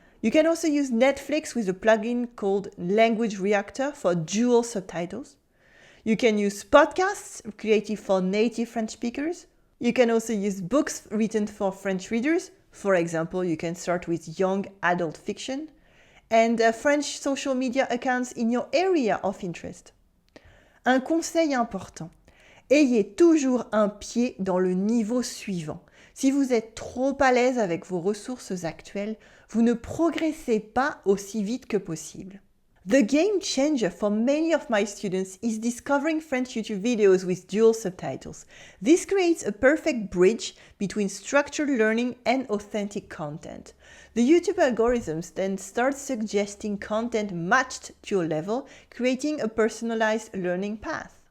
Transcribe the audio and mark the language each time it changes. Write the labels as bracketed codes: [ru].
[en] You can also use Netflix with a plugin called Language Reactor for dual subtitles. You can use podcasts created for native French speakers. You can also use books written for French readers. For example, you can start with young adult fiction. And French social media accounts in your area of interest. [fr] Un conseil important, ayez toujours un pied dans le niveau suivant. Si vous êtes trop à l'aise avec vos ressources actuelles, vous ne progressez pas aussi vite que possible. [en] The game changer for many of my students is discovering French YouTube videos with dual subtitles. This creates a perfect bridge between structured learning and authentic content. The YouTube algorithms then start suggesting content matched to your level, creating a personalized learning path.